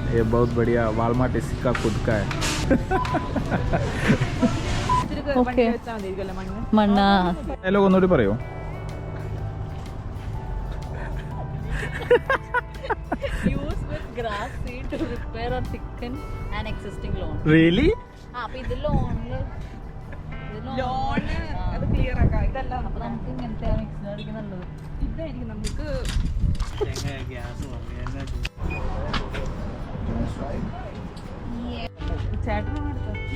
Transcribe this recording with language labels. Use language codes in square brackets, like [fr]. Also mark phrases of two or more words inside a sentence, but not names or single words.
[hi] ये बहुत बढ़िया. वालमार्ट इसका खुद का है. [ml] മണ്ണ ഡയലോഗ് ഒന്നുകൂടി പറയോ? [en] use with grass seed to repair or thicken an existing lawn. Really? [ml] അപ്പൊ ഇത് ലോണ് അത് ക്ലിയർ ആക്കാം. ഇതല്ല, അപ്പൊ നമുക്ക് ഇങ്ങനത്തെ മിക്സ് അടിക്കുന്നുള്ളത്. ഇതായിരിക്കും നമുക്ക്. ചേട്ടനാണ് എടുത്തത്.